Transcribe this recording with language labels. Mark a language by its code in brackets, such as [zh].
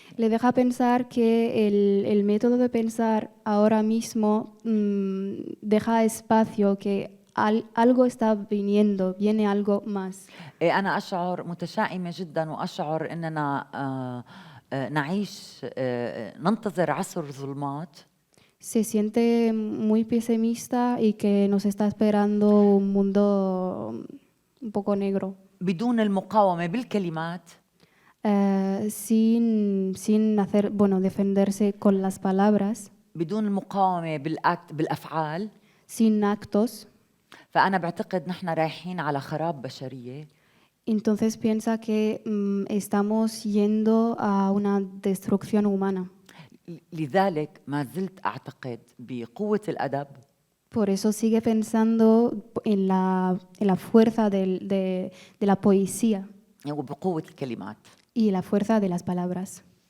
[es] Le deja pensar que el método de pensar ahora mismo deja espacio, que algo está viniendo, viene algo más. [ar] أنا أشعر متشائمة جدا وأشعر أننا نعيش ننتظر عصر ظلمات [es] Se siente muy pesimista y que nos está esperando un mundo un poco negro, [ar] بدون المقاومة بالكلمات [es] sin hacer, bueno, defenderse con las palabras, [ar] بدون المقاومة بالأفعال. [es] sin actos. [ar] فأنا بعتقد نحن رايحين على خراب بشرية [es] Entonces piensa que estamos yendo a una destrucción humana. [ar] لذلك ما زلت أعتقد بقوة الأدب [es] Por eso sigue pensando en la fuerza de la poesía [ar] وبقوة الكلمات. [es] y la fuerza de las palabras.